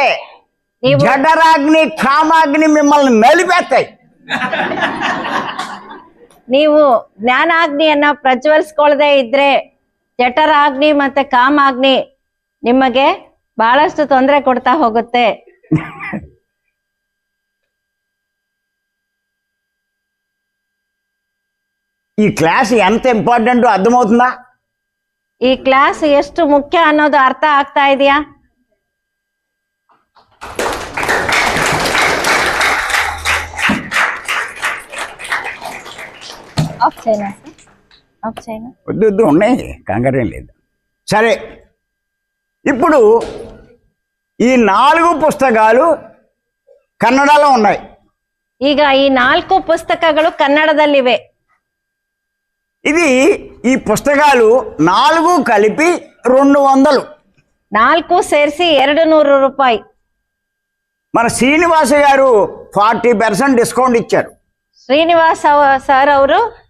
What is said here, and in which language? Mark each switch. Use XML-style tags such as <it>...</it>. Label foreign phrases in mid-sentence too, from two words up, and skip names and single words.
<kn>ನೀವು</kn> <te>జఠరాగ్ని కామాగ్ని మిమ్మల్ని నలిపేస్తాయి.</te> <kn>ನೀವು ಜ್ಞಾನಾಗ್ನಿಯನ್ನ ಪ್ರಜ್ವಲಿಸ್ಕೊಳ್ಳದೆ ಇದ್ರೆ ಜಠರಾಗ್ನಿ ಮತ್ತೆ ಕಾಮಾಗ್ನಿ ನಿಮಗೆ ಬಹಳಷ್ಟು ತೊಂದರೆ ಕೊಡ್ತಾ ಹೋಗುತ್ತೆ.</kn> <te>ఈ క్లాస్ ఎంత ఇంపార్టెంట్ అర్థమవుతుందా?</te> <kn>ಈ ಕ್ಲಾಸ್ ಎಷ್ಟು ಮುಖ್ಯ ಅನ್ನೋದು ಅರ್ಥ ಆಗ್ತಾ ಇದೆಯಾ?</kn> <te>ఆఫ్ చేయనా? ఆఫ్ చేయనా? వద్దు ఉన్నాయి, కంగారేం లేదు. సరే, ఇప్పుడు ఈ 4 పుస్తకాలు కన్నడలో ఉన్నాయి.</te> <kn>ಈಗ ಈ 4 ಪುಸ್ತಕಗಳು ಕನ್ನಡದಲ್ಲಿವೆ.</kn> <te>ఈ పుస్తకాలు 4 కలిపి 200.</te> <kn>4 ಸೇರಿಸಿ 200 ರೂಪಾಯಿ.</kn> <te>మన శ్రీనివాస గారు 40% డిస్కౌంట్ ఇచ్చారు.</te> <kn>ಶ್ರೀನಿವಾಸ ಸರ್ ಅವರು</kn>